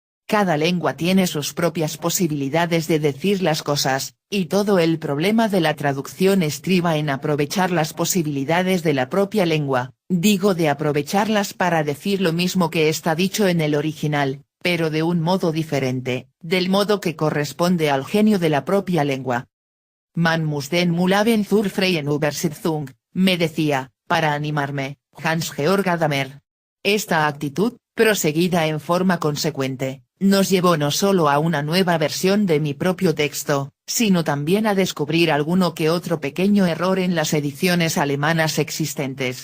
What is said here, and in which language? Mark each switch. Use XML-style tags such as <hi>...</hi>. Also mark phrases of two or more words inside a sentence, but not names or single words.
<es>Cada lengua tiene sus propias posibilidades de decir las cosas, y todo el problema de la traducción estriba en aprovechar las posibilidades de la propia lengua, digo de aprovecharlas para decir lo mismo que está dicho en el original, pero de un modo diferente, del modo que corresponde al genio de la propia lengua.</es> <de>Man muss den Müll haben zur freien Übersetzung,</de> <es>me decía, para animarme, Hans-Georg Gadamer. Esta actitud, proseguida en forma consecuente, nos llevó no solo a una nueva versión de mi propio texto, sino también a descubrir alguno que otro pequeño error en las ediciones alemanas existentes.</es>